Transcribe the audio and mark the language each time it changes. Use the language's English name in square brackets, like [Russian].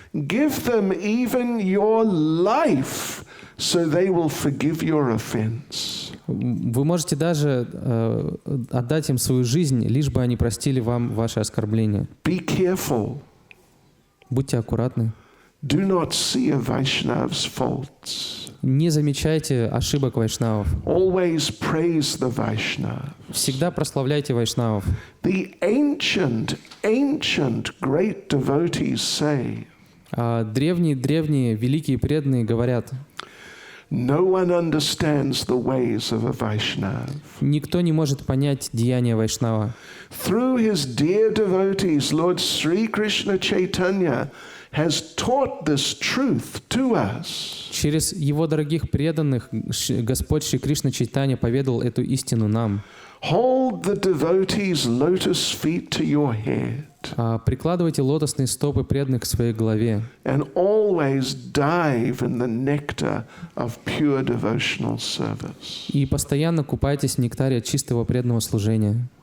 [English] Give them even your life so they will forgive your offense. [Russian] Вы можете даже отдать им свою жизнь, лишь бы они простили вам ваши оскорбления. [English] Be careful. [Russian] Будьте аккуратны. [English] Do not see a Vaishnav's faults. [Russian] Не замечайте ошибок вайшнавов. [English] Always praise the Vaishnav. [Russian] Всегда прославляйте вайшнавов. [English] The ancient great devotees say, [Russian] Древние, великие преданные говорят: [English] no one understands the ways of a Vaishnav. [Russian] никто не может понять деяния вайшнава. [English] Through his dear devotees, Lord Sri Krishna Chaitanya has taught this truth to us. [Russian] Через его дорогих преданных Господь Шри Кришна Чайтанья поведал эту истину нам. [English] Hold the devotees' lotus feet to your head. [Russian] Прикладывайте лотосные стопы преданных к своей голове. [English] And always dive in the nectar of pure devotional service. [Russian] И постоянно купайтесь в нектаре чистого преданного служения.